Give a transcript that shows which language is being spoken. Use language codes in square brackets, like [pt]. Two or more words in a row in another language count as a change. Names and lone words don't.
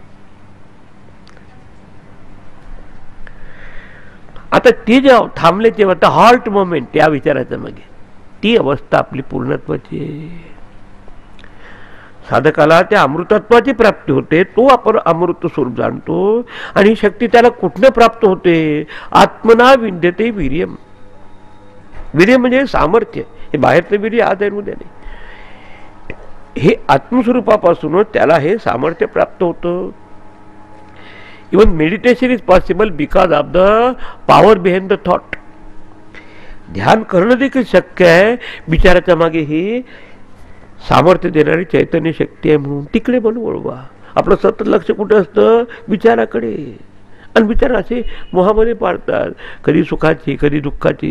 [mr] आता ते जेव्हा थांबले तेव्हा आता [en] halt moment [mr] त्या विचाराच्या मागे, ती अवस्था आपली पूर्णत्वाची. साधकाला त्या अमृतत्वाची प्राप्ती होते. तो आपण अमृत स्वरूप जाणतो आणि ही शक्ती त्याला कुठनं प्राप्त होते? [sa] आत्मना विंद्यते वीर्यम. [mr] वीर्य म्हणजे सामर्थ्य, हे बाहेरचं वीर्य आत आहे उद्या नाही, हे आत्मस्वरूपापासूनच त्याला हे सामर्थ्य प्राप्त होतं. [en] Even meditation is possible because of the power behind the thought. [mr] ध्यान करणं देखील शक्य आहे विचाराच्या मागे ही सामर्थ्य देणारी चैतन्य शक्ती आहे म्हणून. तिकडे पण वळवा. आपलं सतत लक्ष कुठे असतं? विचाराकडे. आणि विचार असे मोहामध्ये पाडतात, कधी सुखाची कधी दुःखाची.